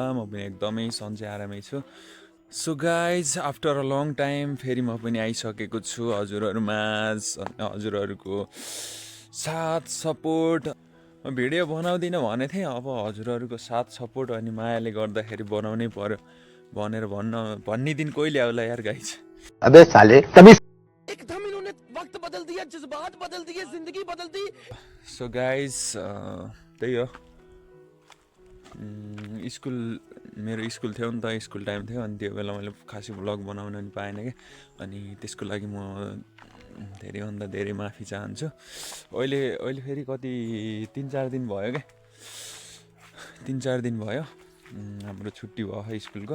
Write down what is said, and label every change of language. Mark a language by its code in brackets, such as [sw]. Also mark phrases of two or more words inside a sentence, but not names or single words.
[ne] म पनि एकदमै सन्चै आरामै छु। [en] So guys after a long time [ne] फेरि म पनि आइसकेको छु हजुरहरूमाझ। हजुरहरूको साथ सपोर्ट भिडियो बनाउँदिनँ भनेको थिएँ, अब हजुरहरूको साथ सपोर्ट अनि मायाले गर्दाखेरि बनाउनै पर्यो भनेर भन्ने दिन कहिले आउला यार गाइज। [hi] अबे साले कभी एकदम इन्होंने वक्त बदल दिया, जज्बात बदल दिए, जिंदगी बदल दी। [en] So guys [ne] त्यही हो, मेरो स्कुल थियो नि त, [en] school time [ne] थियो। अनि त्यो बेला मैले खासै भ्लग बनाउन पनि पाएन क्या। अनि त्यसको लागि म धेरैभन्दा धेरै माफी चाहन्छु। अहिले फेरि कति 3-4 दिन भयो क्या, 3-4 दिन भयो हाम्रो छुट्टी भयो स्कुलको।